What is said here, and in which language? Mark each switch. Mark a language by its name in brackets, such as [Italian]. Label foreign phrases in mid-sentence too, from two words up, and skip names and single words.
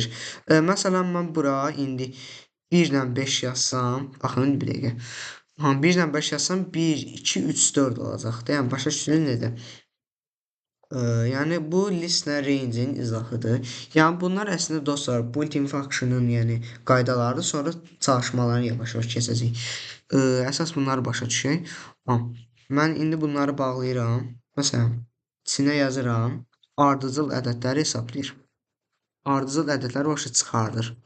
[Azerbaijani] Məsələn mən bura indi 1 ilə 5 yazsam, baxın bir dəqiqə. 1 ilə 5 yazsam 1, 2, 3, 4 olacaqdır. Yəni başa düşdünüz necə? Yəni bu listlə range'in izahıdır. Yəni bunlar əslində dostlar [English] built-in function-ın [Azerbaijani] yəni qaydalarıdır. Sonra çalışmalarını yavaş-yavaş keçəcəyik. Əsas bunları başa düşək. Mən indi bunları bağlayıram. Məsələn, içinə yazıram. Ardıcıl ədədləri hesablayır. Ardıcıl ədədləri başa çıxardır.